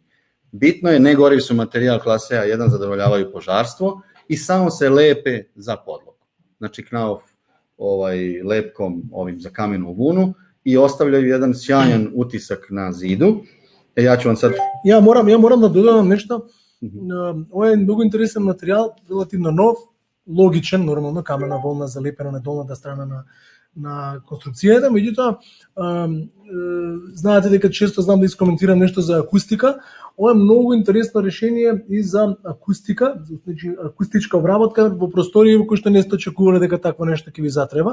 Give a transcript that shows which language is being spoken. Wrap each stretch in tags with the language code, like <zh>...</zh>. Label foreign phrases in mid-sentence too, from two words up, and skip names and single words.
<sr>Bitno je, ne goriv su materijal klase A1, zadovoljavaju požarstvo i samo se lepe za podlogu. Znači knauf lepkom ovim za kamenu vunu i ostavljaju jedan sjajan utisak na zidu. Ja ću vam sad... Ja moram da dodam nešto. Ovo je mnogo</sr> <mk>интересен материјал, релативно нов, логичен, нормално, камена волна залепена на долната страна на конструкцијата, меѓутоа, знаете дека често знам да искоментирам нешто за акустика. Ова е многу интересно решение и за акустика, значи акустичка обработка во простории во кои што не сте очекувале дека такво нешто ќе ви затреба.</mk>